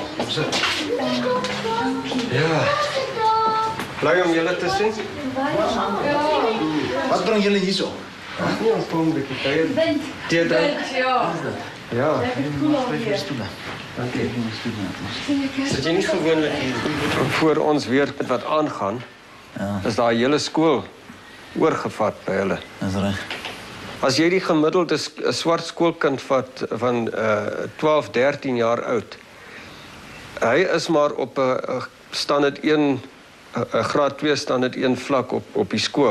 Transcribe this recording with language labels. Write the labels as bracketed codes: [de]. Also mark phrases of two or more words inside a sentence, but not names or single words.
[nl] Ja. Blij om jullie te zien. Wat brengen jullie hier zo? Ja, een beetje tijd. Theater. Ja. Dank je. [af] Is jy nie gewoonlik hier? Voor ons weet wat aangaan, is daar 'n hele skool oorgevat by hulle. Dis reg. As jy die gemiddelde swart skoolkind vat van 12, 13 jaar oud. Hy is maar op 'n standaard 1 'n graad 2 standaard 1 vlak op die skool.